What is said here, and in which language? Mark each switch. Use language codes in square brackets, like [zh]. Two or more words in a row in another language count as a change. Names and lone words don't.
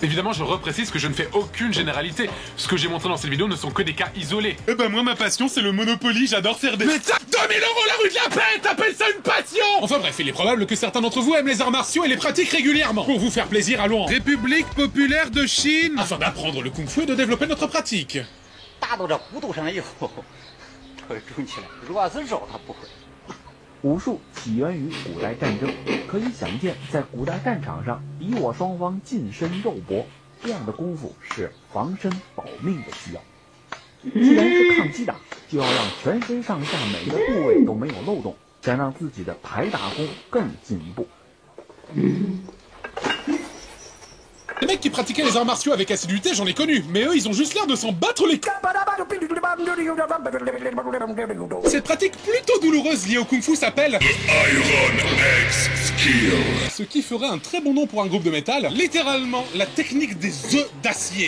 [fr] Évidemment, je reprécise que je ne fais aucune généralité. Ce que j'ai montré dans cette vidéo ne sont que des cas isolés. Eh ben moi, ma passion, c'est le Monopoly, j'adore faire des... Mais tape 2000 € la rue de la paix, t'appelles ça une passion? Enfin bref, il est probable que certains d'entre vous aiment les arts martiaux et les pratiquent régulièrement. Pour vous faire plaisir, allons en République populaire de Chine afin d'apprendre le kung-fu et de développer notre pratique. [zh] 大到这弧度上以后，这准起来，如果是肉，他不会。武术起源于古代战争，可以想见，在古代战场上，敌我双方近身肉搏，这样的功夫是防身保命的需要。既然是抗击打，就要让全身上下每个部位都没有漏洞，想让自己的排打功更进一步。 [fr] Les mecs qui pratiquaient les arts martiaux avec assiduité, j'en ai connu, mais eux, ils ont juste l'air de s'en battre les couilles. Cette pratique plutôt douloureuse liée au kung-fu s'appelle Iron X Skill. Ce qui ferait un très bon nom pour un groupe de métal, littéralement la technique des œufs d'acier.